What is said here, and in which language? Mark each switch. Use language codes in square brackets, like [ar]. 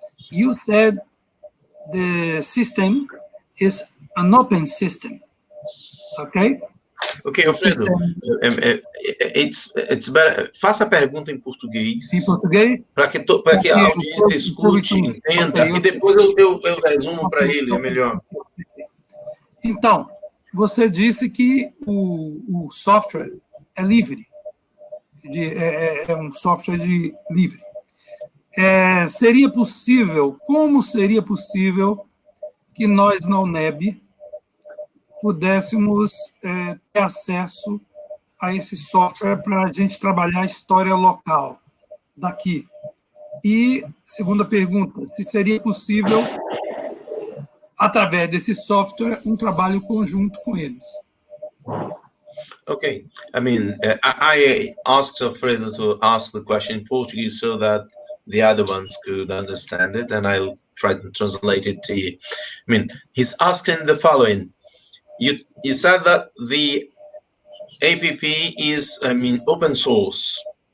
[en] You said the system is an open system, okay? Ok, Alfredo, it's better. [pt] Faça a pergunta em português. Em português? Para que a audiência escute, entenda, e depois eu resumo para ele, é melhor. Então, você disse que o software é livre, é um software livre. Seria possível, como seria possível que nós, na UNEB, pudéssemos ter acesso a esse software para a gente trabalhar a história local daqui? E, segunda pergunta, se seria possível, através desse software, um trabalho conjunto com eles? [en] Okay, I mean, I asked Alfredo to ask the question in Portuguese so that the other ones could understand it, and I'll try to translate it to you. I mean, he's asking the following. You said that the APP is, open source.